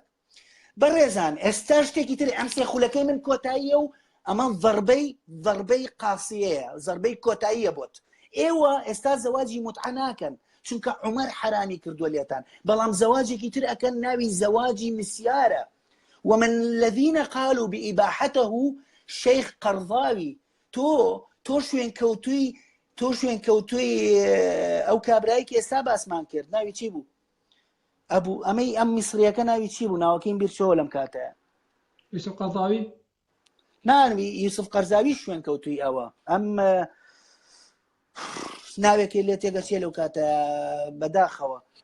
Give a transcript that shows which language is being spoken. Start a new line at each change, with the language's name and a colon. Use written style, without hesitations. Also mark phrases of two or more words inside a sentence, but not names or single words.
Central Kurdish: بەڕێزان ئێستا شتێکی تر ئەم 3 خولەکەی من کۆتاییە و ئەمە ضربەی قاسیەیە ضربەی کۆتاییە بۆت. ئێوە ئێستا زەواجی متعە ناکەن چونکە عومەر حرامی کردووە لێتان بەڵام زەواجێکی تر ئەکەن ناوی زەواجی مسیارە.
Arabic: ومن الذين قالوا بإباحته شيخ قرضاوي
Central Kurdish: تۆ شوێن کەوتوی ئەو کابرایی کە ئێستا باسمان کرد ناوی چی بوو؟ ئەبوو ئەمەی ئەم میسریەکە ناوی چی بوو؟ ناوەکەیم بیرچەوە لەم کاتەیە. یوسف قەرزاوی؟ نانوی یوسف قەرزاوی شوێن کەوتوی ئەوە ئەم ناوێکی لێ تێگەچێ لەو کاتە بەداخەوە.